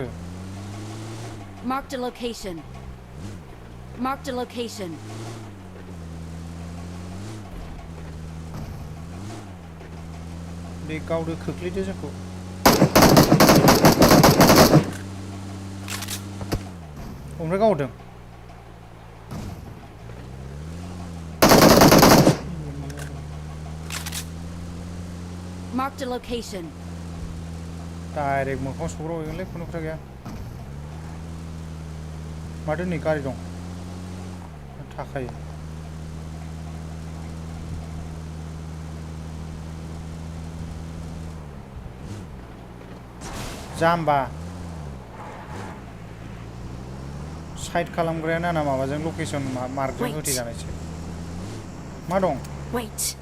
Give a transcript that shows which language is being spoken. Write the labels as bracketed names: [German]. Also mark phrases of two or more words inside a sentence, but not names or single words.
[English] Marked a location. Marked a location. [Bodo] बे गावदो खोख्लैदो जोंखौ ओमफ्राय गावदों [English] Marked a location. [Bodo] डाइरेक्ट मोखाङाव सौग्रावहैगोनलै खुनु खोथा गैया माथो नै गारि दं थाखायो जाम्बा साइड खालामग्रायानो ना माबाजों [English] location mark [Bodo] होथेजानायसो मा दं [English] Wait.